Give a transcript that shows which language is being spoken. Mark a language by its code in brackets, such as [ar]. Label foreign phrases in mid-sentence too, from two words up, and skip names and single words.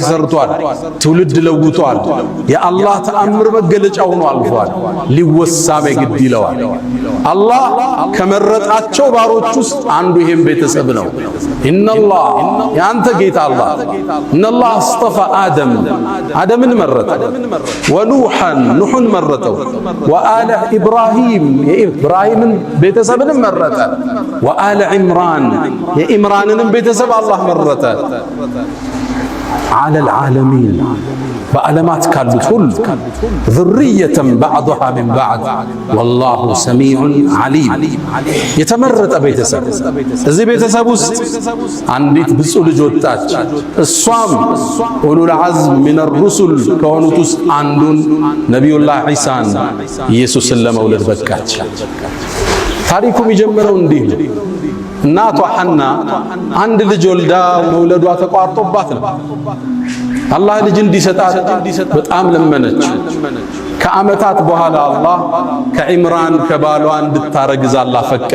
[am] ሰርቷል፣ ትውልድ ለውጧል፣ የአላህ ተአምር መገለጫ ሆኖ አልፏል። ሊወሳም ግድ ይለዋል። አላህ ከመረጣቸው ባሮች ውስጥ አንዱ ይሄም ቤተሰብ ነው። ኢነላህ ያንተ ጌታ አላህ [ar] إن الله اصطفى [am] አደምን መረጠ፣ ወኑሐን ኑሕን መረጠው፣ [ar] وآل إبراهيم [am] የኢብራሂምን ቤተሰብንም መረጠ፣ [ar] وآل عمران [am] የኢምራንንም ቤተሰብ አላህ መረጠ። [ar] على العالمين [am] በዓለማት ካሉት ሁሉ [ar] ذريةً بعضها من بعض والله سميع عليم [am] የተመረጠ ቤተሰብ። እዚህ ቤተሰብ ውስጥ አንዲት ብፁዕ ልጅ ወጣች። እሷም [ar] أولو العزم من الرسل [am] ከሆኑት ውስጥ አንዱን ነቢዩላህ ዒሳን ኢየሱስን ለመውለድ በቃች። ታሪኩ የሚጀምረው እንዲህ ነው። እናቷ ሐና አንድ ልጅ ወልዳ መውለዷ ተቋርጦባት ነው። አላህ ልጅ እንዲሰጣት በጣም ለመነች። ከዓመታት በኋላ አላህ ከዒምራን ከባሏ እንድታረግዝ አላህ ፈቀደ።